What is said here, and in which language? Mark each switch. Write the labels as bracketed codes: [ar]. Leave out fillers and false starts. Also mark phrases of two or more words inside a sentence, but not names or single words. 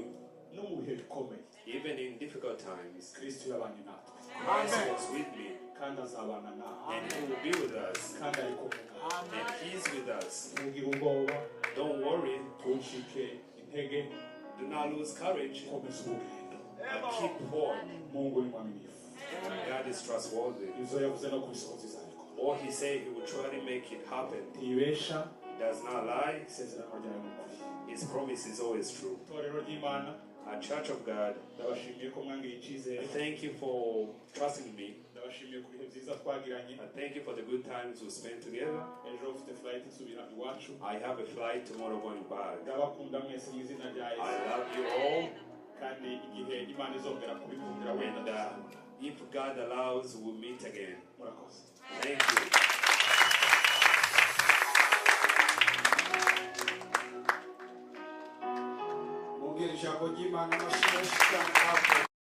[rw] no mu bihe bikomeye [en] even in difficult times, [rw] kristo yabanye natwe [en] Christ was with me [rw] kandi azabana nawe [en] and He will be with us [rw] kandi ari kumwe nawe. [en] and He's with us. [rw] ntugire ubwoba, [en] Don't worry, [rw] ntucike intege, [en] do not lose courage, [rw] komeza urugendo. [en] and keep forward. [sw] Mungu ni mwaminifu. [en] God is trustworthy. [rw] ibyo yavuze no kubisohoza izabikora. [en] All He said, He will try to make it happen. [rw] ntibesha, [en] He does not lie. [rw] isezerano ryawe ni ukuri. [en] His promise is always true. [rw] itorero ry'imana [en] Our Church of God, [rw] ndabashimiye ko mwangiriye icyizere. [en] I thank you for trusting me. [rw] ndabashimiye ku bihe byiza twagiranye. [en] I thank you for the good times we spent together. [rw] ejo ufite flight isubira iwacu. [en] I have a flight tomorrow going back. [rw] ndabakunda mwese mu izina rya [en] I [rw] yesu. [en] love you all. [rw] kandi igihe imana izongera kubikundira wenda [en] And [rw] tuzabona. [en] if God allows, we'll meet again. [rw] murakoze. [en] Thank you. [rw] Ijambo ry'Imana amashyi menshi cyane hafi